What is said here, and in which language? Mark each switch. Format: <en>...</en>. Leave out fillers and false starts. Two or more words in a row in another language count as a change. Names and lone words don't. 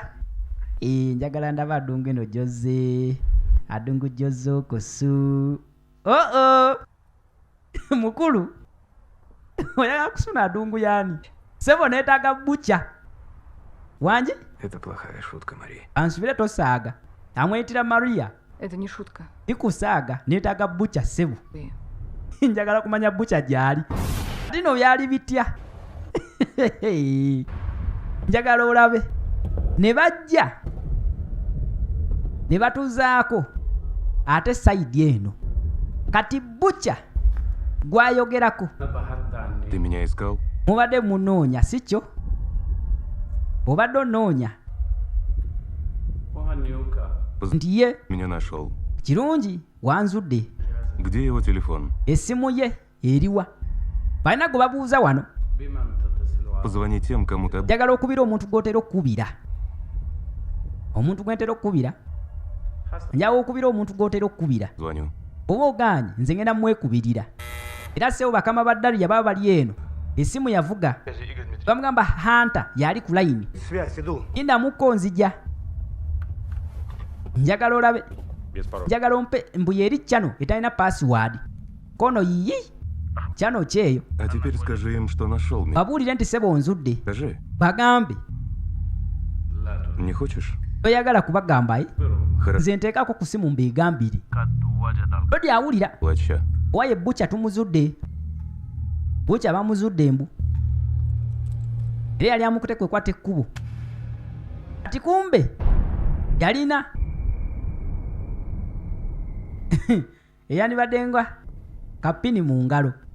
<lg>Njagala ndaba adungu eno gyoze adungu gyoze okusu. Mukulu oyagala kusuna adungu yaani? Sebo neetaaga bucha wanje</lg> <ru>Это плохая шутка, Мария.</ru> <lg>ansubire tosaaga amweyitira Maria.</lg> <ru>Это не шутка.</ru> <lg>Ikusaaga neetaaga bucha sebo.</lg> <ru>Ты.</ru> <lg>Njagala kumanya bucha gyali dino byali bitya. Njagala olabe ne bajja ne batuzaako ate sayidi eno kati bucha gwayogerako</lg> <ru>Ты меня искал?</ru> <lg>mubadde munoonya si kyo? Obadde onoonya nti ye</lg> <ru>Меня нашел.</ru> <lg>kirungi wanzudde</lg> <ru>Где его телефон?</ru> <lg>essimu ye eriwa? Balina gwe babuuza wano.</lg> <ru>Позвони тем, кому ты...</ru> <lg>Njagala okubira omuntu gw'otera okkubira. Omuntu gw'entera okkubira. Njagala okubira omuntu gw'otera okkubira.</lg> <ru>Звоню.</ru> <lg>Oba ogaanye nze ngenda mwekubirira. Era sebo bakama ba Daria baba bali eno. Essimu yavuga. Bamugamba Hunter yali ku layini.</lg> <ru>Связь, иду.</ru> <lg>Ndamukko nzija. Njagala olabe.</lg> <ru>Без пароля.</ru> <lg>Njagala ompe mbu yeri channel etalina password. Kono yiyi. Channel kyeyo.</lg> <ru>А теперь скажи им, что нашел меня.</ru> <lg>Babuulire nti sebo nzudde.</lg> <ru>Скажи.</ru> <lg>Bagambe.</lg> <ru>Не хочешь?</ru> <lg>Toyagala kubagamba</lg> <ru>Хорошо.</ru> <lg>nze nteekako ku simu mbeegambire. Lodi awulira.</lg> <ru>Плача.</ru> <lg>Waye bucha tumuzudde. Bucha bamuzudde mbu. Era yali amukute kwekwata ekkubo. Ati kumbe yalina eyandibadde nga kapini mu ngalo.</lg>